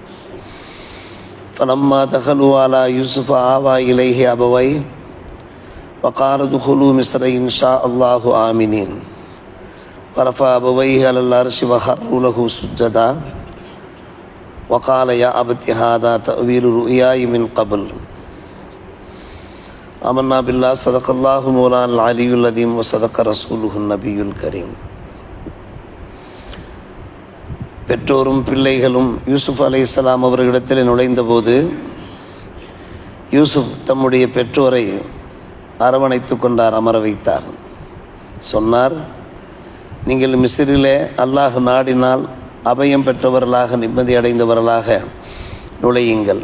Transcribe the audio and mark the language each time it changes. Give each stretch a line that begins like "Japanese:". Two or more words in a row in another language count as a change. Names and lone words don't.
Arabic: فلما دخلوا على يوسف آوى إليه أبويه وقال ادخلوا مصر إن شاء الله آمنين ورفع أبويه على العرش وخروا له سجدا وقال يا أبت هذا تأويل رؤياي من قبل آمنا بالله صدق الله مولانا العلي العظيم وصدق رسوله النبي الكريم.
Tamil: பெற்றோரும் பிள்ளைகளும் யூசுப் அலைஹிஸ்ஸலாம் அவர்களிடத்தில் நுழைந்தபோது யூசுப் தம்முடைய பெற்றோரை அரவணைத்து கொண்டார், அமர வைத்தார். சொன்னார், நீங்கள் மிஸ்ரிலே அல்லாஹ் நாடினால் அபயம் பெற்றவர்களாக நிம்மதி அடைந்தவர்களாக நுழையுங்கள்.